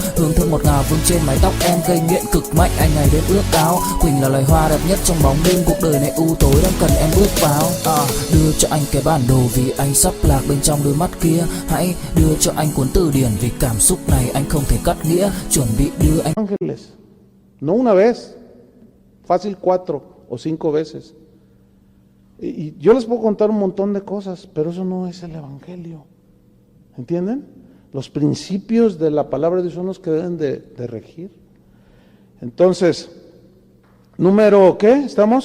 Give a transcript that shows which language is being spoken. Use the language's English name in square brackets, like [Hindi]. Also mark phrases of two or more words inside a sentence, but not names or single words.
[Vietnamese] Hương thơm ngọt ngào vương trên mái tóc em, gây nghiện cực mạnh anh ngày đêm ước ao. Quỳnh là loài hoa đẹp nhất trong bóng đêm, cuộc đời này u tối đang cần em bước vào. Đưa cho anh cái bản đồ vì anh sắp lạc bên trong đôi mắt kia. Hãy đưa cho anh cuốn từ điển vì cảm xúc này anh không thể cắt nghĩa. Chuẩn bị đưa anh [Spanish] ángeles, no una vez, fácil 4 o 5 veces. Y yo les puedo contar un montón de cosas, pero eso no es el Evangelio. ¿Entienden? Los principios de la palabra de Dios son los que deben de regir. Entonces, número, ¿qué? ¿Estamos?